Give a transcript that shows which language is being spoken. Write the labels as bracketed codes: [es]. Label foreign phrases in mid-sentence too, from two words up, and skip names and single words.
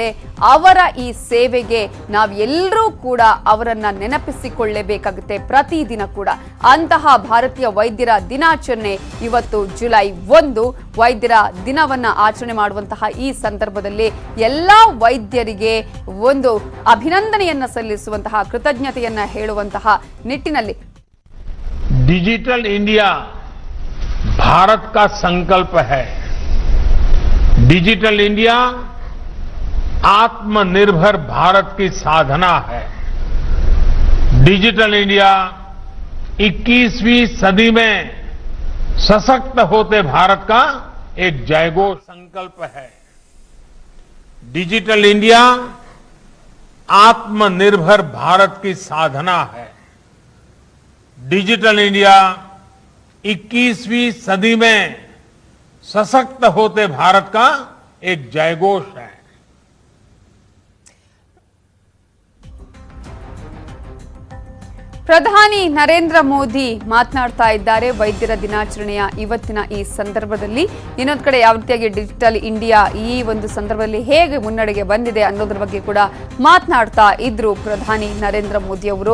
[kn] ಅವರ ಈ ಸೇವೆಗೆ ನಾವೆಲ್ಲರೂ ಕೂಡ ಅವರನ್ನ ನೆನಪಿಸಿಕೊಳ್ಳಲೇಬೇಕಾಗುತ್ತೆ ಪ್ರತಿದಿನ ಕೂಡ. ಅಂತಹ ಭಾರತೀಯ ವೈದ್ಯರ ದಿನಾಚರಣೆ ಇವತ್ತು ಜುಲೈ 1 ವೈದ್ಯರ ದಿನವನ್ನ ಆಚರಣೆ ಮಾಡುವಂತಹ ಈ ಸಂದರ್ಭದಲ್ಲಿ ಎಲ್ಲಾ ವೈದ್ಯರಿಗೆ ಒಂದು ಅಭಿನಂದನೆಯನ್ನ ಸಲ್ಲಿಸುವಂತಹ, ಕೃತಜ್ಞತೆಯನ್ನ ಹೇಳುವಂತಹ ನಿಟ್ಟಿನಲ್ಲಿ [hi] डिजिटल इंडिया भारत का संकल्प है. डिजिटल इंडिया आत्मनिर्भर भारत की साधना है। डिजिटल इंडिया 21वीं सदी में सशक्त होते भारत का एक जयघोष संकल्प है। डिजिटल इंडिया आत्मनिर्भर भारत की साधना है। डिजिटल इंडिया 21वीं सदी में सशक्त होते भारत का एक जयघोष है। [kn] ಪ್ರಧಾನಿ ನರೇಂದ್ರ ಮೋದಿ ಮಾತನಾಡ್ತಾ ಇದ್ದಾರೆ ವೈದ್ಯರ ದಿನಾಚರಣೆಯ ಇವತ್ತಿನ ಈ ಸಂದರ್ಭದಲ್ಲಿ. ಇನ್ನೊಂದು ಕಡೆ ಯಾವ ರೀತಿಯಾಗಿ ಡಿಜಿಟಲ್ ಇಂಡಿಯಾ ಈ ಒಂದು ಸಂದರ್ಭದಲ್ಲಿ ಹೇಗೆ ಮುನ್ನಡೆಗೆ ಬಂದಿದೆ ಅನ್ನೋದ್ರ ಬಗ್ಗೆ ಕೂಡ ಮಾತನಾಡ್ತಾ ಇದ್ರು ಪ್ರಧಾನಿ ನರೇಂದ್ರ ಮೋದಿ ಅವರು.